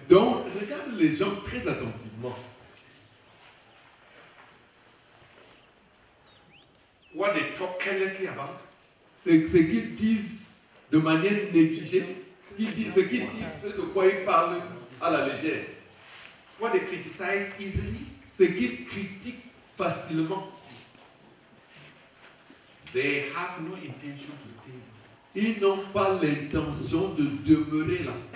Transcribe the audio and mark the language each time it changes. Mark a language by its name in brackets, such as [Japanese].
[French] Donc, regarde les gens très attentivement. [English] What they talk carelessly about, [French] Ce qu'ils disent de manière négligée, ce qu'ils disent, ce de quoi ils parlent à la légère. [English] what they criticize easily, [French] Ce qu'ils critiquent facilement. [English] they have no intention to stay. [French] Ils n'ont pas l'intention de demeurer là.